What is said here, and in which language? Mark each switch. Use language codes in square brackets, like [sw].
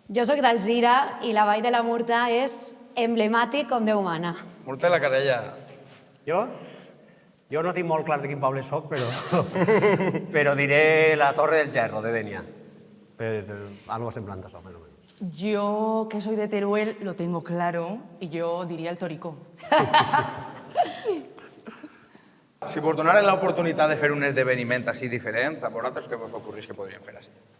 [ca] Jo sóc d'Alzira i la Vall de la Murta és emblemàtic com Déu mana. Murta de la Carella. Jo? Jo no tinc molt clar de quin poble soc, però diré la Torre del Gerro, de Denia. Per algo semblant a això, més o menys. [es] Yo, que soy de Teruel, lo tengo claro y yo diría el Toricó. [ca] Si vos donaren l'oportunitat de fer un esdeveniment així diferent, a vosaltres què vos ocorreix que podríem fer així?